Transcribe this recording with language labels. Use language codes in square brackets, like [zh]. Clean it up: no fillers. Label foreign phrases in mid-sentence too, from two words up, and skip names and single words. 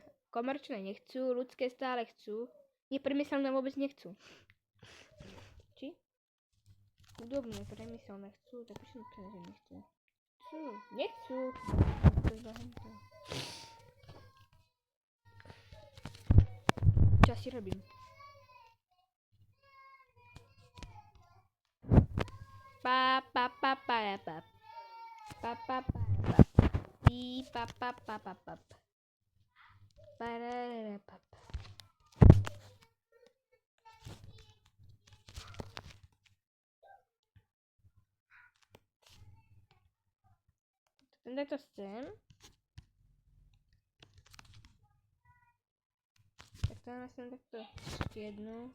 [sk] Komerčné nechcú, ľudské stále chcú. Nepriemyselné vôbec nechcú. Či? Udobné, priemyselné chcú, tak prečo že nechcú? Nechcú. Čo si robím? Pa pa pa pa pa pa pa pa pa pi pa pa pa pa pa pa pa pa. Daj to sem. Tak to máme sem takto jednu.